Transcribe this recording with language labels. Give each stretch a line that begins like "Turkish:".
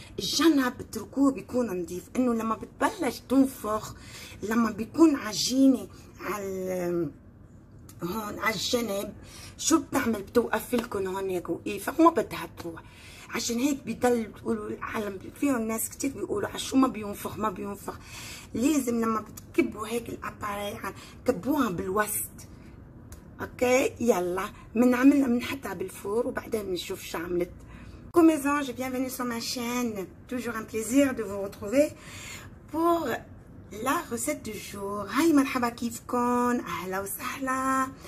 Arabic: الجنب اتركوه بيكون نظيف، انه لما بتبلش تنفخ، لما بيكون عجينة على هون على الجنب، شو بتعمل؟ بتوقف لكم هون هيك وقيفة وما بدها تروح. عشان هيك بيضل بيقولوا العالم فيهم ناس كتير بيقولوا عشو ما بينفخ ما بينفخ. لازم لما بتكبوا هيك الاباري كبوها بالوسط. اوكي يلا بنعملها بنحطها بالفور وبعدين بنشوف شو عملت.
French: Coucou mes anges, bienvenue sur ma chaîne. Toujours un plaisir de vous retrouver pour la recette du jour.
Arabic: Hi مرحبا كيفكن؟ أهلا وسهلا.